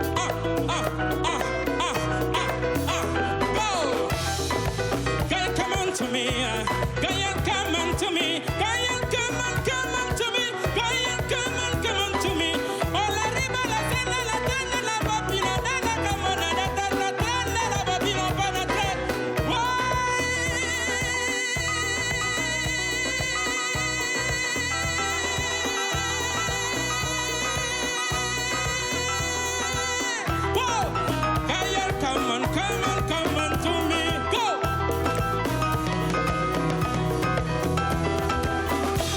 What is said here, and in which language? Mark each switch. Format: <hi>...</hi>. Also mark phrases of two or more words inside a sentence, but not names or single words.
<en>Oh! Girl, come on to me, girl, come on to me, girl, come on to me, girl, come on to me. Oh la rima, la cena, la tana, la babina, la camona, la tana, la babina,</en> <es>para tres.</es> <en>Come on to me, go!</en>